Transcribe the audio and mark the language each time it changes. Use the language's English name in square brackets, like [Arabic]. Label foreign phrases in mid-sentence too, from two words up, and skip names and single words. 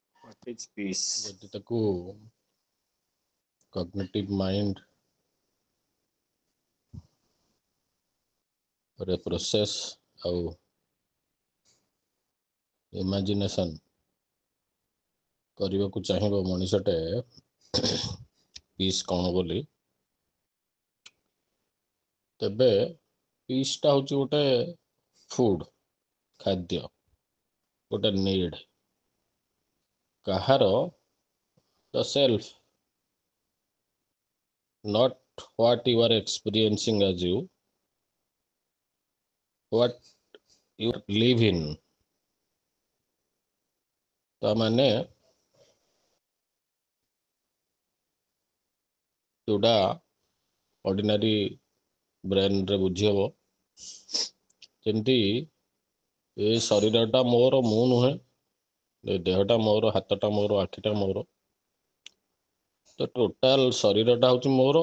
[English] What is peace? [Odia] ଯଦି ତାକୁ [English] cognitive mind [Odia] ରେ ପ୍ରୋସେସ ଆଉ ଇମାଜିନେସନ କରିବାକୁ ଚାହିଁବ ମଣିଷଟେ ପିସ୍ କ'ଣ ବୋଲି, ତେବେ ପିସ୍ଟା ହେଉଛି ଗୋଟେ ଫୁଡ, ଖାଦ୍ୟ, ଗୋଟେ ନିଡ୍। [English] କାହାର the self, not what you are experiencing as you, what you live in। [Odia] ତା ମାନେ ଯୋଉଟା [English] ordinary brainରେ [Odia] ବୁଝି ହବ, ଯେମିତି ଏ ଶରୀରଟା ମୋର, ମୁଁ ନୁହେଁ, ଏ ଦେହଟା ମୋର, ହାତଟା ମୋର, ଆଖିଟା ମୋର, ତ ଟୋଟାଲ ଶରୀରଟା ହେଉଛି ମୋର।